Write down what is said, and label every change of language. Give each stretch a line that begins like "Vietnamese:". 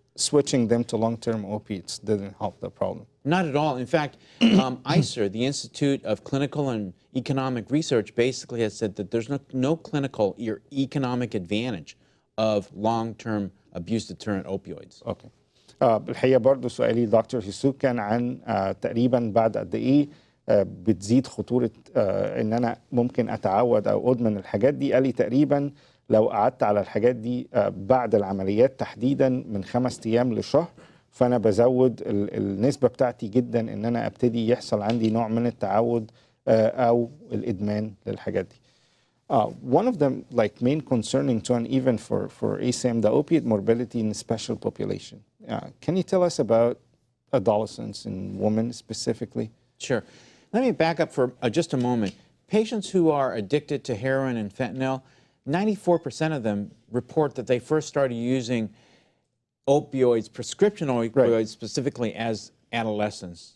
English: switching them to long-term opiates didn't help the problem. Not at all. In fact, ICER, the Institute of Clinical and Economic Research, basically has said that there's no clinical or economic advantage of long-term abuse deterrent opioids. Okay.
Arabic: بالحقيقة برضو سؤالي دكتور هيسوك كان عن تقريبا بعد قد ايه بتزيد خطورة ان انا ممكن اتعود او ادمن الحاجات دي. قال لي تقريبا لو قعدت على الحاجات دي بعد العمليات تحديدا من 5 ايام لشهر، فانا بزود النسبة بتاعتي جدا ان انا ابتدي يحصل عندي نوع من التعود او الادمان للحاجات دي.
English: One of them, like main concerning to and even for ASAM, the opiate morbidity in the special population. Can you tell us about adolescents and women specifically? Sure. Let me back up for just a moment. Patients who are addicted to heroin and fentanyl, 94% of them report that they first started using opioids, prescription opioids, specifically as adolescents.